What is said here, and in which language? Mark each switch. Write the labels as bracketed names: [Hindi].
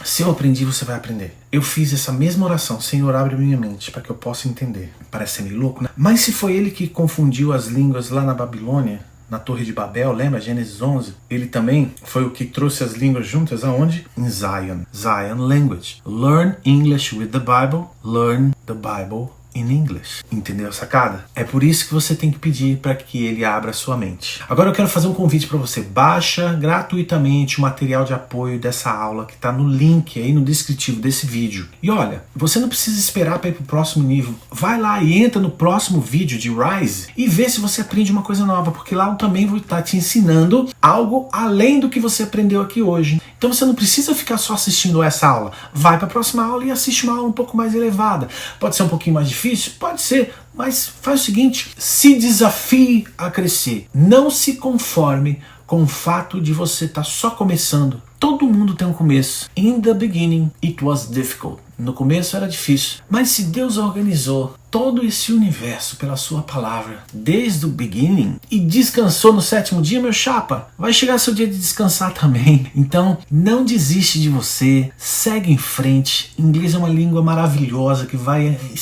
[Portuguese] Se eu aprendi, você vai aprender. Eu fiz essa mesma oração. Senhor, abre minha mente para que eu possa entender. Parece ser meio louco, né? Mas se foi ele que confundiu as línguas lá na Babilônia, na Torre de Babel, lembra? Gênesis 11. Ele também foi o que trouxe as línguas juntas aonde? Em Zion. Zion Language. [English] Learn English with the Bible. Learn the Bible in English. [Portuguese] Entendeu a sacada? É por isso que você tem que pedir para que ele abra a sua mente. Agora eu quero fazer um convite para você. Baixa gratuitamente o material de apoio dessa aula que está no link aí no descritivo desse vídeo. E olha, você não precisa esperar para ir para o próximo nível. Vai lá e entra no próximo vídeo de Rise e vê se você aprende uma coisa nova, porque lá eu também vou estar te ensinando algo além do que você aprendeu aqui hoje. Então você não precisa ficar só assistindo essa aula. Vai para a próxima aula e assiste uma aula um pouco mais elevada. Pode ser um pouquinho mais difícil? Pode ser, mas faz o seguinte, se desafie a crescer. Não se conforme com o fato de você estar só começando. Todo mundo tem um começo. [English] In the beginning, it was difficult. [Portuguese] No começo era difícil. Mas se Deus organizou todo esse universo pela sua palavra, desde o beginning, e descansou no sétimo dia, meu chapa, vai chegar seu dia de descansar também. Então, não desiste de você. Segue em frente. Inglês é uma língua maravilhosa que vai